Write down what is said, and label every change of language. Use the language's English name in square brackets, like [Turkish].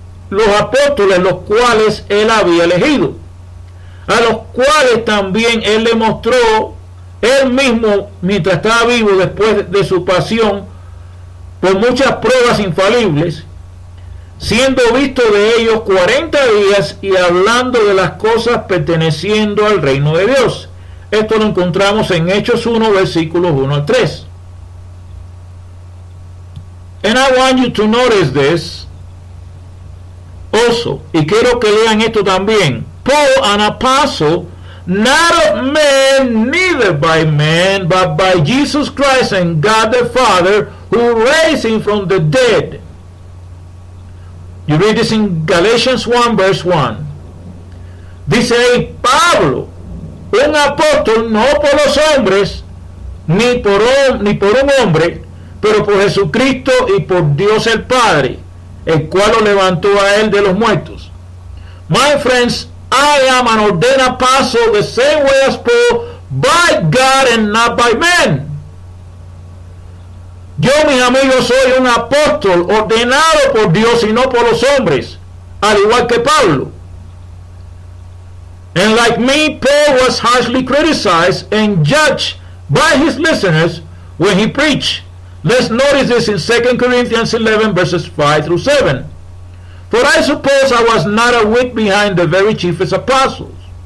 [Spanish] los apóstoles, los cuales él había elegido, a los cuales también él le mostró él mismo mientras estaba vivo, después de su pasión, por muchas pruebas infalibles, siendo visto de ellos 40 días y hablando de las cosas perteneciendo al reino de Dios. Esto lo encontramos en Hechos 1, versículos 1 al 3. [English] And I want you to notice this also, [Spanish] y quiero que lean esto también. [English] Paul, an apostle, not of men, neither by men, but by Jesus Christ and God the Father, who raised him from the dead. You read this in Galatians 1, verse 1. [Spanish] Dice ahí, Pablo, un apóstol no por los hombres, ni por un hombre, pero por Jesucristo y por Dios el Padre, el cual lo levantó a él de los muertos. [English] My friends, I am an ordained apostle the same way as Paul, by God and not by men. [Spanish] Yo, mis amigos, soy un apóstol ordenado por Dios y no por los hombres, al igual que Pablo. [English] And like me, Paul was harshly criticized and judged by his listeners when he preached. Let's notice this in 2 Corinthians 11, verses 5 through 7. For I suppose I was not a whit behind the very chiefest apostles.